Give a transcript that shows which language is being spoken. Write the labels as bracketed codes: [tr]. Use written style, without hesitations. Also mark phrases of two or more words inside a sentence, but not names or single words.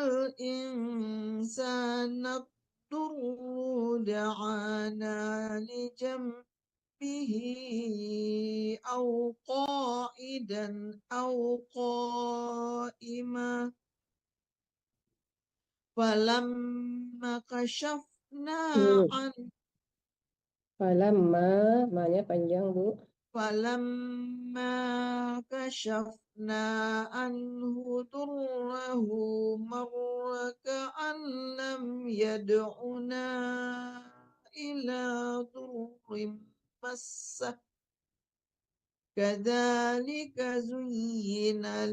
[ar] الإنسان الضر دعانا لجنبه أو قائدا أو قائما فلما كشفنا عنه [id] Falamma ma-nya panjang Bu. [ar] فلما كشفنا عنه ضره مر كأن لم يدعنا إلى ضر مسه كذلك زين